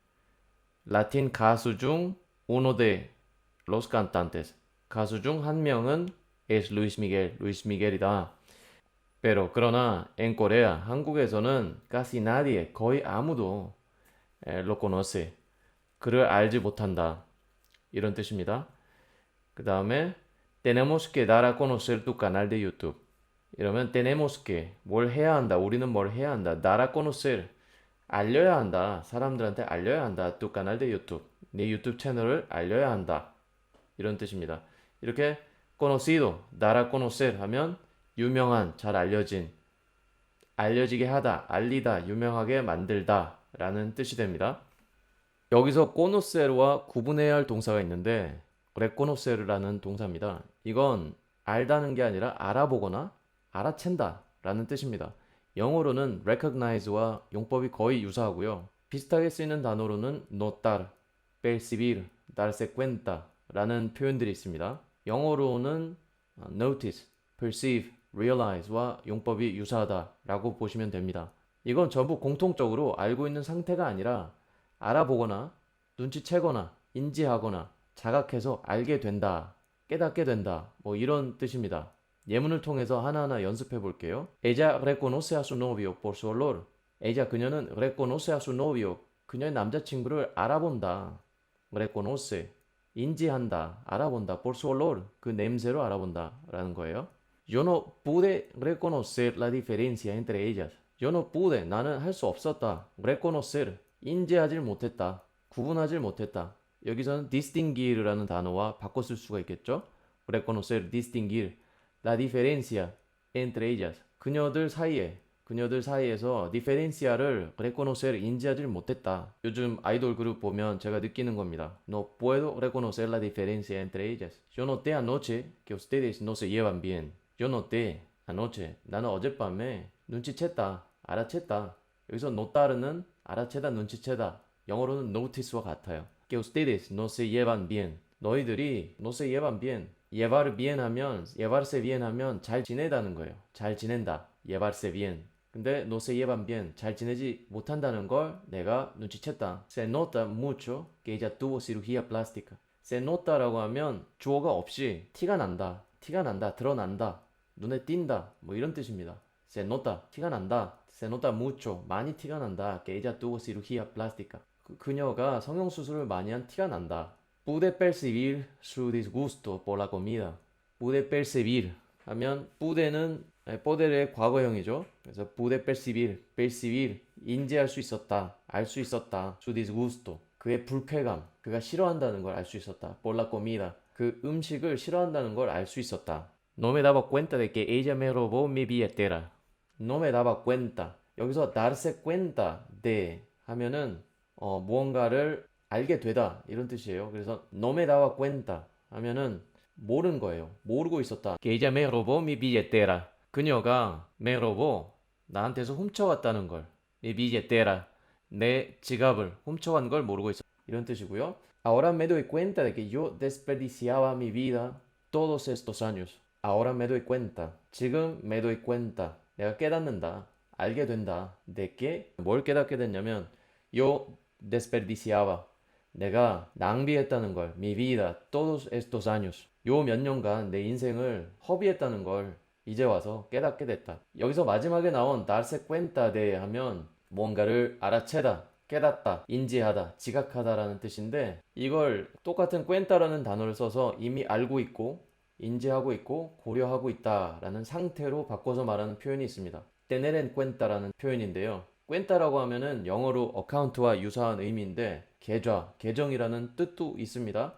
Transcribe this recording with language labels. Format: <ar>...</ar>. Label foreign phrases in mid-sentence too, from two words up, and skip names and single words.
<ko>라틴 가수 중</ko> <es>uno de los cantantes.</es> <ko>가수 중 한 명은 es Luis Miguel, 루이스 미겔이다.</ko> <es>Pero 그러나 en Corea, 한국에서는 casi nadie,</es> <ko>거의 아무도</ko> <es>lo conoce.</es> <ko>그를 알지 못한다. 이런 뜻입니다. 그 다음에</ko> <es>tenemos que dar a conocer tu canal de YouTube.</es> <ko>이러면</ko> <es>tenemos que</es> <ko>뭘 해야 한다. 우리는 뭘 해야 한다.</ko> <es>dar a conocer</es> <ko>알려야 한다. 사람들한테 알려야 한다.</ko> <es>tu canal de YouTube.</es> <ko>네 유튜브 채널을 알려야 한다. 이런 뜻입니다. 이렇게 conocido,</ko> <es>dar a conocer</es> <ko>하면 유명한, 잘 알려진, 알려지게 하다, 알리다, 유명하게 만들다 라는 뜻이 됩니다. 여기서 conocer와 구분해야 할 동사가 있는데 reconocer라는 동사입니다. 이건 알다는 게 아니라 알아보거나 알아챈다 라는 뜻입니다. 영어로는 recognize와 용법이 거의 유사하고요. 비슷하게 쓰이는 단어로는</ko> <es>notar, percibir, darse cuenta</es> <ko>라는 표현들이 있습니다. 영어로는</ko> <en>notice, perceive, realize</en> <ko>와 용법이 유사하다라고 보시면 됩니다. 이건 전부 공통적으로 알고 있는 상태가 아니라 알아보거나 눈치채거나 인지하거나 자각해서 알게 된다, 깨닫게 된다, 뭐 이런 뜻입니다. 예문을 통해서 하나하나 연습해 볼게요.</ko> <es>Ella reconoce a su novio por su olor. Ella 그녀는 reconoce a su novio.</es> <ko>그녀의 남자친구를 알아본다. reconoce 인지한다, 알아본다.</ko> <es>por su olor</es> <ko>그 냄새로 알아본다 라는 거예요.</ko> <es>Yo no pude reconocer la diferencia entre ellas. Yo no pude</es> <ko>나는 할 수 없었다. reconocer 인지하질 못했다. 구분하질 못했다. 여기서는 distinguir라는 단어와 바꿔 쓸 수가 있겠죠.</ko> <es>reconocer, distinguir la diferencia entre ellas.</es> <ko>그녀들 사이에서 diferencia를 reconocer 인지하지 못했다. 요즘 아이돌 그룹 보면 제가 느끼는 겁니다.</ko> <es>No puedo reconocer la diferencia entre ellas. Yo noté anoche que ustedes no se llevan bien. Yo noté anoche.</es> <ko>나는 어젯밤에 눈치챘다. 알아챘다. 여기서 notar는 알아채다, 눈치채다. 영어로는 notice와 같아요.</ko> <es>Que ustedes no se llevan bien.</es> <ko>너희들이</ko> <es>no se llevan bien. llevar bien</es> <ko>하면</ko> <es>llevarse bien</es> <ko>하면 잘 지내다는 거예요. 잘 지낸다.</ko> <es>llevarse bien. 근데 no se llevan bien.</es> <ko>잘 지내지 못한다는 걸 내가 눈치챘다.</ko> <es>Se nota mucho que ella tuvo cirugía plástica. Se nota</es> <ko>라고 하면 주어가 없이 티가 난다. 티가 난다. 드러난다. 눈에 띈다. 뭐 이런 뜻입니다.</ko> <es>Se nota.</es> <ko>티가 난다.</ko> <es>Se nota mucho.</es> <ko>많이 티가 난다.</ko> <es>Que ella tuvo cirugía plástica.</es> <ko>그녀가 성형수술을 많이 한 티가 난다.</ko> <es>Pude percibir su disgusto por la comida. Pude percibir</es> <ko>하면 pude는 poder의 과거형이죠. 그래서</ko> <es>pude percibir, percibir</es> <ko>인지할 수 있었다, 알 수 있었다.</ko> <es>Su disgusto</es> <ko>그의 불쾌감, 그가 싫어한다는 걸 알 수 있었다.</ko> <es>Por la comida</es> <ko>그 음식을 싫어한다는 걸 알 수 있었다.</ko> <es>No me daba cuenta de que ella me robó mi billetera. No me daba cuenta</es> <ko>여기서</ko> <es>darse cuenta de</es> <ko>하면은 무언가를 알게 되다 이런 뜻이에요. 그래서</ko> <es>no me daba cuenta</es> <ko>하면은 모르는 거예요. 모르고 있었다.</ko> <es>Que ella me robó mi billetera.</es> <ko>그녀가</ko> <es>me robó</es> <ko>나한테서 훔쳐갔다는 걸.</ko> <es>mi billetera</es> <ko>내 지갑을 훔쳐간 걸 모르고 있었다. 이런 뜻이고요.</ko> <es>Ahora me doy cuenta de que yo desperdiciaba mi vida todos estos años. Ahora me doy cuenta. 지금 me doy cuenta.</es> <ko>내가 깨닫는다. 알게 된다.</ko> <es>de que</es> <ko>뭘 깨닫게 됐냐면</ko> <es>yo desperdiciaba</es> <ko>내가 낭비했다는 걸</ko> <es>mi vida todos estos años</es> <ko>요 몇 년간 내 인생을 허비했다는 걸 이제 와서 깨닫게 됐다. 여기서 마지막에 나온</ko> <es>darse cuenta de</es> <ko>하면 뭔가를 알아채다, 깨닫다, 인지하다, 지각하다라는 뜻인데 이걸 똑같은 cuenta라는 단어를 써서 이미 알고 있고 인지하고 있고 고려하고 있다라는 상태로 바꿔서 말하는 표현이 있습니다.</ko> <es>tener en cuenta</es> <ko>라는 표현인데요. cuenta라고 하면은 영어로 어카운트와 유사한 의미인데 계좌, 계정이라는 뜻도 있습니다.</ko>